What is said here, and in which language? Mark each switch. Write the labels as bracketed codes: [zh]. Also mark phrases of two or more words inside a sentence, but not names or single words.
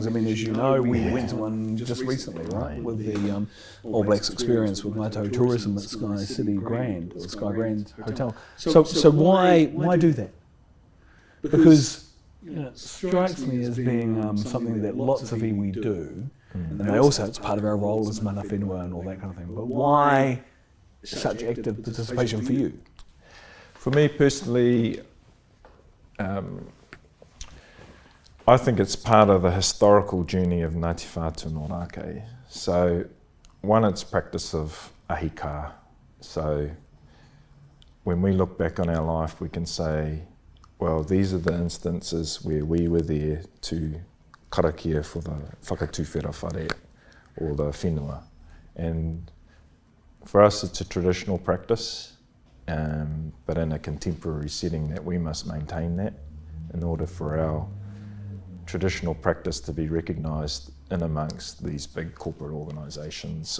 [en] I mean, as you know, we went to one just recently, right, with the All Blacks experience with Mātou tourism at Sky City Grand, or Sky Grand Hotel. So why do that? Because it strikes me as being something that lots of iwi do, and they also, it's part of our role as [mi] mana whenua [en] and all that kind of thing. But why such active participation for you? For me personally, I think it's part of the historical journey of Ngāti Whātua and Orākei. So, one, it's practice of ahika. So, when we look back on our life, we can say, well, these are the instances where we were there to karakia for the [mi] whakatuwhera whare, [en] or the whenua. And for us, it's a traditional practice, but in a contemporary setting, that we must maintain that in order for our traditional practice to be recognised in amongst these big corporate organisations.